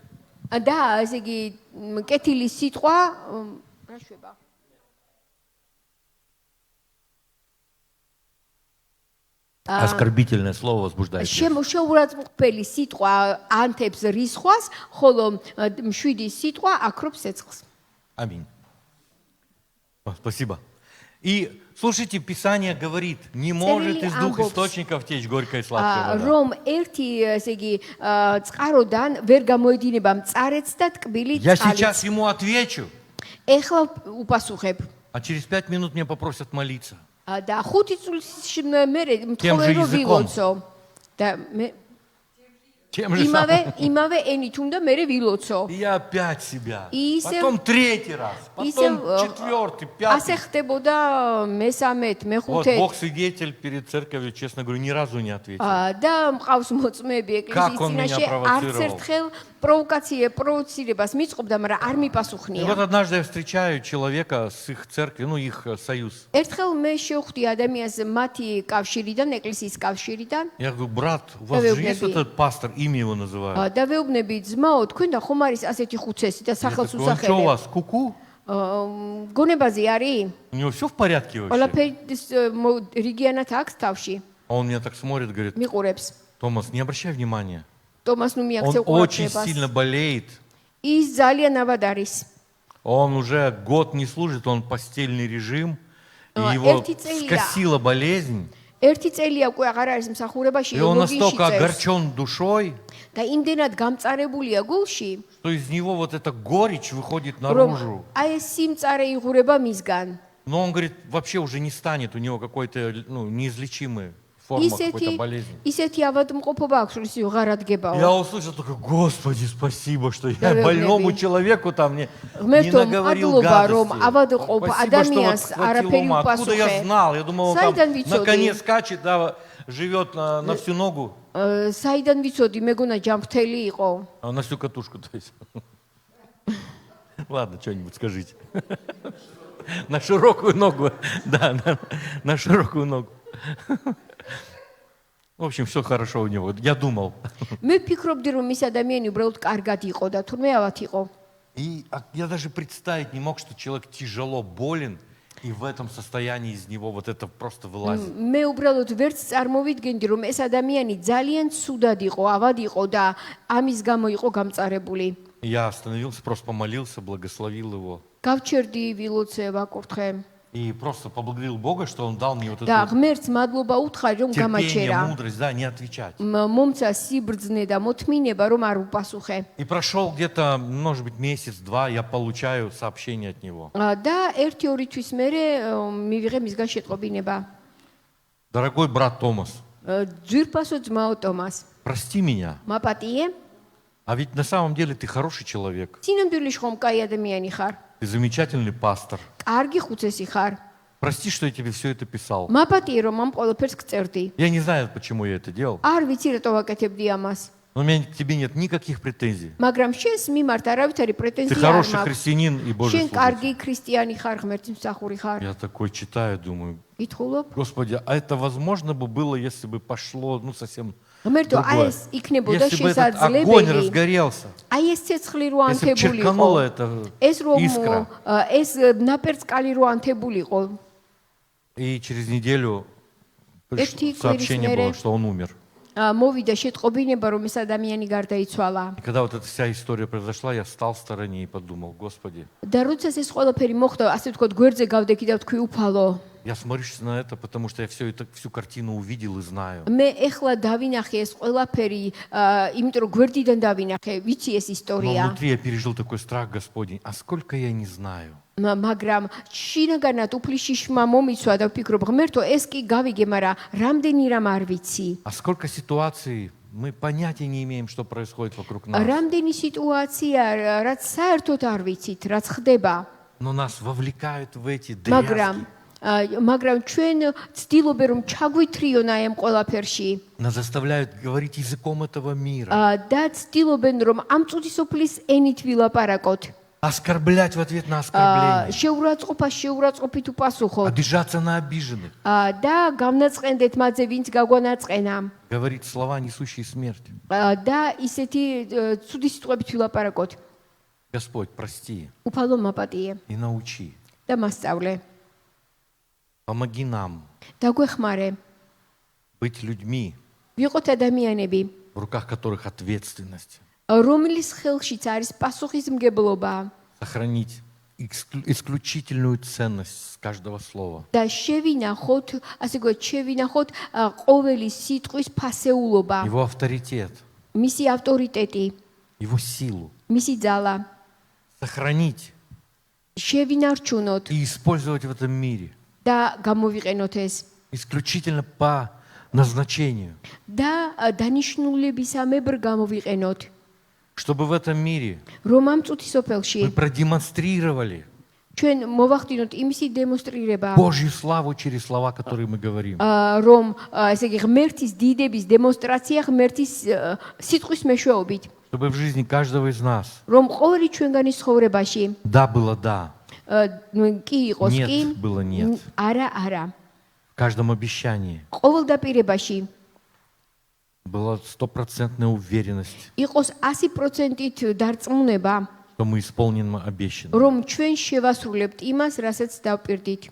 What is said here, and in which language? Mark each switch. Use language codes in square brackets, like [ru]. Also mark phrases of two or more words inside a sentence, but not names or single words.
[ka] და ესე იგი კეთილი სიტყვა რა შვება [ru] Оскорбительное слово возбуждает ярость. [ka] შეურაცხმყოფელი სიტყვა ანთებს რისხვას, ხოლო მშვიდი სიტყვა აკრობს ცეცხლს. [ru] Аминь. Спасибо. И слушайте, Писание говорит, не может из двух источников течь горькая и сладкая вода. [ka] რომ ერთი ესე იგი წყაროდან ვერ გამოედინება მწარეც და ტკბილი [ru] Я [ka] წყალიც. [ru] сейчас ему отвечу, [ka] ეხლა უპასუხებ. [ru] а через 5 минут меня попросят молиться. [ka] და 5 წლის მერე [ru] Тем же [ka] მთხოვე რომ [ru] языком. [ka] ვილოცო. და მე [ru] Тем же самым. [ka] იმავე ენით უნდა მერე ვილოცო. [ru] И я опять себя. И се- Потом третий раз. Потом четвертый, [ka] ასე [ru] пятый. [ka] ხდებოდა მესამეთ, [ru] Вот [ka] მეხუთეთ. [ru] Бог свидетель перед церковью, честно говорю, ни разу не ответил. [ka] და მყავს მოწმეები [ru] Как [ka] ეკლესიის [ru] он меня [ka] წინაშე არც [ru] провоцировал. [ka] ერთხელ პროვოკაციებას მიწყობდა, მაგრამ არ [ru] И [ka] მიპასუხნია. [ru] вот однажды я встречаю человека с их церкви, ну их союз. [ka] ერთხელ მე შევხვდი ადამიანს მათი კავშირიდან, εκκλησიის კავშირიდან [ru] Я говорю, брат, у вас же есть Вы этот пастор, имя его называют. [ka] და ვეუბნები ძმაო, თქვენ და ხომ არის асეთი ხუცესი და [ru] Я [ka] სახელს [ru] такой, он что у [ka] უსახელებ. [ru] вас, куку? [ka] გონებაზე არის? [ru] У него все в порядке вообще? [ka] ყველაფერი რიგიანად აქვს თავში. [ru] А он меня так смотрит, говорит, [ka] მიყურებს. [ru] Томас, не обращай внимания. [ka] ტომას ნუ [ru] Он [ka] მიაქცევ [ru] очень [ka] ყურადღებას. [ru] сильно болеет. [ka] ის ძალიან ავად არის. [ru] Он уже год не служит, он постельный режим. И А, его [ka] ერთი წელია. [ru] скосила болезнь. [ka] ერთი წელია უკვე აღარ არის მსახურებაში, [ru] И он [ka] ლოგინში [ru] настолько [ka] წერს. [ru] огорчен душой, [ka] და იმდენად გამწარებულია გულში, [ru] что из него вот эта горечь выходит [ka] რომ [ru] наружу. [ka] აი ეს სიმწარე იღურება მისგან. [ru] Но он говорит, вообще уже не станет у него какой-то неизлечимой форма какой-то болезни. [ka] ისეთი ავადმყოფობა აქვს, რომ ის ვეღარ ადგებაო. [ru] Я услышал только, Господи, спасибо, что Да, я вы больному обними. человеку там не [ka] ღმერთო, [ru] наговорил [ka] მადლობა, რომ [ru] гадости. [ka] ავადმყოფ [ru] Спасибо, что вот [ka] ადამიანს [ru] схватил [ka] არაფერი [ru] ума. Откуда я [ka] უპასუხე. [ru] знал? Я думал, он там [ka] საიდან [ru] на [ka] ვიცოდი? [ru] коне скачет, да, живет на всю ногу. [ka] საიდან ვიცოდი, მეგონა ჯანმრთელი იყო. [ru] На всю катушку, то есть. Ладно, что-нибудь скажите. На широкую ногу. Да, на широкую ногу. В общем, все хорошо у него. Я думал. [ka] მე ვფიქრობდი, რომ ის ადამიანი უბრალოდ კარგად იყო და თურმე ავად იყო. [ru] И я даже представить не мог, что человек тяжело болен, и в этом состоянии из него вот это просто вылазит. [ka] მე უბრალოდ ვერც წარმოვიდგენდი, რომ ეს ადამიანი ძალიან ცუდად იყო, ავად იყო და ამის გამო იყო გამწარებული. [ru] Я остановился, просто помолился, благословил его. [ka] გავჩერდი, ვილოცე, ვაკურთხე. [ru] И И просто поблагодарил Бога, что Он дал мне вот [ka] და [ru] эту [ka] ღმერთს მადლობა უთხარი, რომ [ru] терпение, [ka] გამაჩერა. [ru] мудрость, да, не отвечать. [ka] მომცა სიბრძნე და მოთმინება, რომ არ უპასუხე. [ru] И прошел где-то, может быть, месяц-два, я получаю сообщение от него. [ka] და 1-2 თვის მერე მივიღე მისგან შეტყობინება. [ru] Дорогой брат Томас, [ka] ძვირფასო ძმაო ტომას, [ru] прости меня. [ka] მაპატიე, [ru] А ведь на самом деле ты хороший человек. [ka] სინამდვილეში ხომ კაი ადამიანი ხარ? [ru] Ты замечательный пастор. [ka] კარგი ხუცესი ხარ. [ru] Прости, что я тебе все это писал. [ka] მაპატიე, რომ ამ ყველაფერს გწერდი. [ru] Я не знаю, почему я это делал. [ka] არ ვიცი რატო ვაკეთებდი ამას. [ru] Но у меня к тебе нет никаких претензий. [ka] მაგრამ შენს მიმართ არავითარი [ru] Ты [ka] პრეტენზია არ [ru] хороший [ka] მაქვს. [ru] христианин и Божий [ka] შენ [ru] служитель. [ka] კარგი ქრისტიანი ხარ, ღმერთის მსახური ხარ. [ru] Я такой читаю, думаю, [ka] ითხოვლობ? [ru] Господи, а это возможно бы было, если бы пошло, ну, совсем [ka] ღმერთო, აი [ru] другое. [ka] ეს იქნებოდა [ru] Если бы этот огонь [ka] შესაძლებელი. [ru] разгорелся, [ka] აი ეს ცეცხლი რო [ru] если бы [ka] ანთებულიყო. [ru] черканула эта [ka] ეს რომ [ru] искра, [ka] ეს ნაპერწკალი რო ანთებულიყო. [ru] и через неделю [ka] Ერთი [ru] сообщение [ka] კვირის [ru] было, что он умер. [ka] მოვიდა შეტყობინება, რომ ეს ადამიანი გარდაიცვალა. [ru] И когда вот эта вся история произошла, я встал в стороне и подумал, Господи, [ka] და როდესაც ეს ყველაფერი მოხდა, ასე ვთქვათ, გვერდზე გავდექი და ვთქვი, უფალო, [ru] я смотрюсь на это, потому что я всю картину увидел и знаю. [ka] მე ეხლა დავინახე ეს ყველაფერი, იმიტომ რომ გვერდიდან დავინახე, ვიცი ეს [ru] Но [ka] ისტორია. [ru] внутри я пережил такой страх Господень, а сколько я не знаю. [ka] მაგრამ შინაგანად უფლის შიშმა მომიცვა და ვფიქრობ, ღმერთო, ეს კი გავიგე, მაგრამ რამდენი რამ არ ვიცი. [ru] А сколько ситуаций, мы понятия не имеем, что происходит вокруг нас. [ka] რამდენი სიტუაცია, რაც საერთოდ არ ვიცით, რაც ხდება. [ru] Но нас вовлекают в эти [ka] მაგრამ [ru] дрязги. [ka] მაგრამ ჩვენ ცდილობენ რომ ჩაგვithრიონ აი ამ ყველაფერში [ru] Нас заставляют говорить языком этого мира. [ka] და ცდილობენ რომ ამ წუთისოფლის ენით ვილაპარაკოთ. [ru] Оскорблять в ответ на оскорбление. [ka] შეურაცხყოფით უპასუხოთ [ru] Обижаться на обиженных. [ka] და გამნაწყენდეთ მათზე ვინც გაგვანაწყენა [ru] Говорить слова, несущие смерть. [ka] და ისეთი ცუდი სიტყვებით ვილაპარაკოთ. [ru] Господь, прости [ka] უფალო მაპატიე [ru] и научи. [ka] და მასწავლე. [ru] Помоги нам [ka] დაგვეხმარე [ru] быть людьми, [ka] ვიყოთ ადამიანები [ru] в руках которых ответственность. [ka] რომლის ხელშიც არის პასუხისმგებლობა [ru] Сохранить исключительную ценность с каждого слова. [ka] და შევინახოთ, ასე ვთქვათ, შევინახოთ ყოველი სიტყვის ფასეულობა, [ru] Его авторитет, [ka] მისი ავტორიტეტი, [ru] его силу. [ka] მისი ძალა. [ru] Сохранить [ka] შევინარჩუნოთ [ru] и использовать в этом мире. [ka] და გამოვიყენოთ ეს [ru] Исключительно по назначению. [ka] და დანიშნულებისამებრ გამოვიყენოთ, [ru] Чтобы в этом мире [ka] რომ ამ წუთისოფელში [ru] мы продемонстрировали [ka] ჩვენ მოვახდინოთ იმისი დემონსტრირება, [ru] Божью славу через слова, которые мы говорим. [ka] რომ ესე იგი ღმერთის დიდების დემონსტრაცია ღმერთის სიტყვის მეშვეობით, [ru] Чтобы в жизни каждого из нас [ka] რომ ყოველი ჩვენგანის ცხოვრებაში [ru] да было да, [ka] კი იყოს [ru] Нет [ka] კი, [ru] было нет. [ka] არა, [ru] в каждом обещании [ka] ყოველ დაპირებაში [ru] была стопроцентная уверенность, [ka] იყოს 100%-ით დარწმუნება, [ru] что мы исполним обещанное. [ka] რომ ჩვენ შევასრულებთ იმას, რასაც დავპირდით.